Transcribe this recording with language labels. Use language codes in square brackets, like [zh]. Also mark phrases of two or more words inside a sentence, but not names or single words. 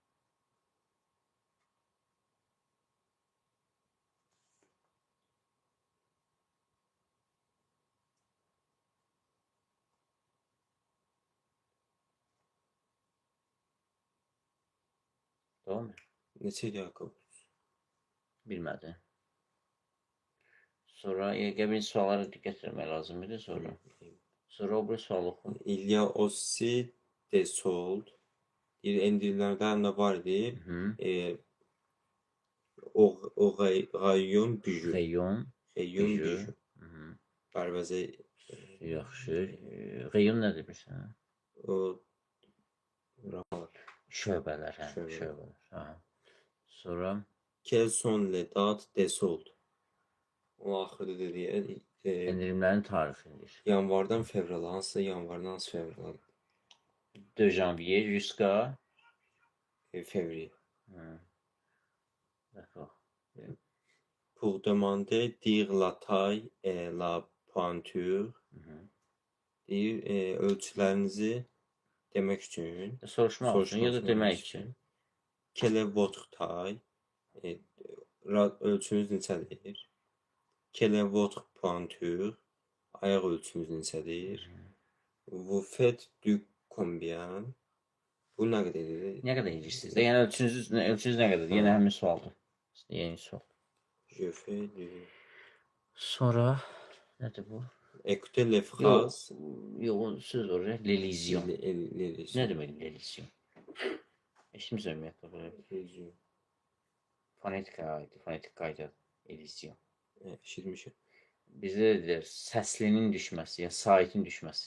[az] Doğru mu? Neçə ayaqqabı? Bilmədi. Sonra qəbul suallara diqqət etmək lazımdır sonra. Sonra o bir sual oxu. [fr] Il y a aussi des soldes. [az] Endirimlərdən də var idi. O [fr] rayon bijou. [az] Rayon. Rayon bijou. bijou. Bərbəzə. Yaxşı. Rayon nədir bilirsən? O şöbələr, hə, Şöbələr. şöbələr. Aha. Sonra [fr] quelles sont les dates des soldes? [az] O axırda dediyi endirimlərin tarixidir. yanvardan fevrala, hansı yanvardan hansı fevrala? [fr] 2 janvier jusqu'à Février. D'accord. Pour demander dire la taille et la pointure, [az] deyir ölçülərinizi demək üçün, Soruşmaq üçün ya da demək üçün. [fr] Quelle est votre taille? [az] Ölçünüz neçədir? [fr] Quelle est votre pointure? [az] Ayaq ölçünüz neçədir? [fr] Vous faites du combien? [az] Bu nə qədər edir? Nə qədər edirsiniz də? Yəni ölçünüz nə qədərdir? Yenə həmin sualdır. Yeni sual. [fr] Je fais du... [az] Sonra nədir bu? [fr] Écoutez les [az] Yox, [fr] phrases. [az] yox, söz oraya. L'Elysion. [fr] Les [az] Nə demək l'Elysion? Eşitmirsən ümumiyyətlə bu. Fonetika aiddir, fonetik qayda Elysion. Eşitmişəm. Bizdə də deyir, səslinin düşməsi, ya saitin düşməsi.